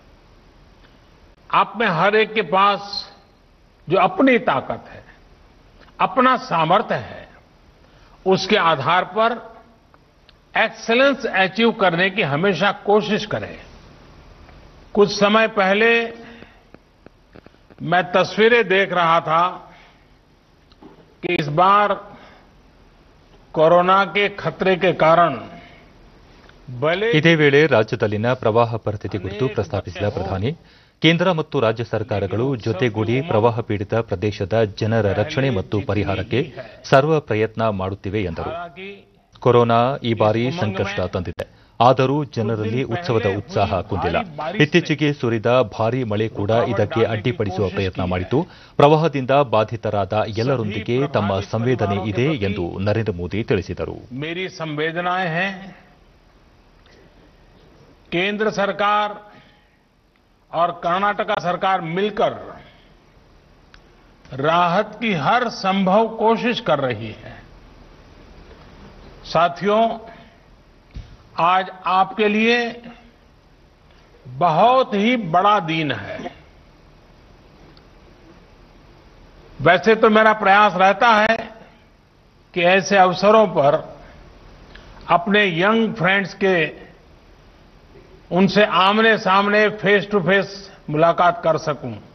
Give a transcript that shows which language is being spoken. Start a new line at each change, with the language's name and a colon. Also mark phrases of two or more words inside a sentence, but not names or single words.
Hindi: आप में हर एक के पास जो अपनी ताकत है, अपना सामर्थ्य है, उसके आधार पर
English: excellence achieve
Hindi: करने की हमेशा कोशिश करें। कुछ समय पहले मैं तस्वीरें देख रहा था कि इस बार कोरोना के खतरे के कारण
Kannada: ಇದೇ ವೇಳೆ ರಾಜ್ಯದಲ್ಲಿನ ಪ್ರವಾಹ ಪರಿಸ್ಥಿತಿ ಕುರಿತು ಪ್ರಸ್ತಾಪಿಸಿದ ಪ್ರಧಾನಿ, ಕೇಂದ್ರ ಮತ್ತು ರಾಜ್ಯ ಸರ್ಕಾರಗಳು ಜೊತೆಗೂಡಿ ಪ್ರವಾಹ ಪೀಡಿತ ಪ್ರದೇಶದ ಜನರ ರಕ್ಷಣೆ ಮತ್ತು ಪರಿಹಾರಕ್ಕೆ ಸರ್ವ ಪ್ರಯತ್ನ ಮಾಡುತ್ತಿವೆ ಎಂದರು. ಕೊರೋನಾ ಈ ಬಾರಿ ಸಂಕಷ್ಟ ತಂದಿದೆ, ಆದರೂ ಜನರಲ್ಲಿ ಉತ್ಸವದ ಉತ್ಸಾಹ ಕುಂದಿಲ್ಲ. ಇತ್ತೀಚೆಗೆ ಸುರಿದ ಭಾರೀ ಮಳೆ ಕೂಡ ಇದಕ್ಕೆ ಅಡ್ಡಿಪಡಿಸುವ ಪ್ರಯತ್ನ ಮಾಡಿತು. ಪ್ರವಾಹದಿಂದ ಬಾಧಿತರಾದ ಎಲ್ಲರೊಂದಿಗೆ ತಮ್ಮ ಸಂವೇದನೆ ಇದೆ ಎಂದು ನರೇಂದ್ರ ಮೋದಿ ತಿಳಿಸಿದರು.
Hindi: केंद्र सरकार और कर्नाटका सरकार मिलकर राहत की हर संभव कोशिश कर रही है। साथियों, आज आपके लिए बहुत ही बड़ा दिन है। वैसे तो मेरा प्रयास रहता है कि ऐसे अवसरों पर अपने
English: young friends
Hindi: के उनसे आमने सामने
English: face to face
Hindi: मुलाकात कर सकूं।